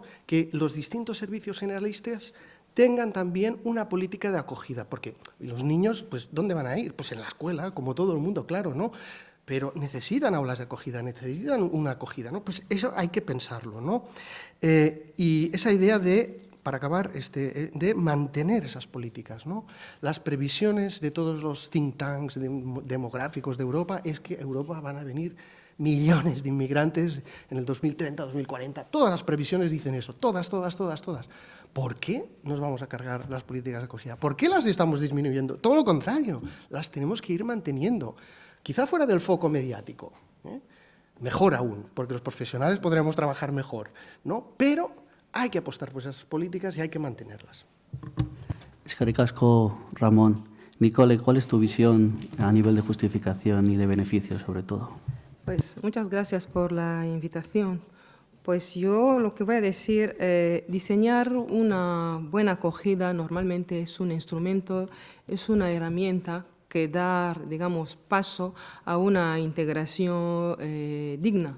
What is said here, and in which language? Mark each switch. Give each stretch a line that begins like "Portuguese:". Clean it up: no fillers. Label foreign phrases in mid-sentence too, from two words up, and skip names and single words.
Spanish: Que los distintos servicios generalistas tengan también una política de acogida, porque los niños, pues, ¿dónde van a ir? Pues en la escuela, como todo el mundo, claro, ¿no? Pero necesitan aulas de acogida, necesitan una acogida, ¿no? Pues eso hay que pensarlo, ¿no? Y esa idea para acabar, de mantener esas políticas, ¿no? Las previsiones de todos los
English: think tanks
Spanish: demográficos de Europa es que a Europa van a venir millones de inmigrantes en el 2030, 2040. Todas las previsiones dicen eso, todas. ¿Por qué nos vamos a cargar las políticas de acogida? ¿Por qué las estamos disminuyendo? Todo lo contrario, las tenemos que ir manteniendo. Quizá fuera del foco mediático, mejor aún, porque los profesionales podremos trabajar mejor, ¿no? Pero hay que apostar por esas políticas y hay que mantenerlas.
Basque: Eskerrik asko, Ramón.
Spanish: Nicole, ¿cuál es tu visión a nivel de justificación y de beneficios, sobre todo? Pues muchas gracias por la invitación. Pues yo lo que voy a decir, diseñar una buena acogida normalmente es un instrumento, es una herramienta que da, digamos, paso a una integración digna.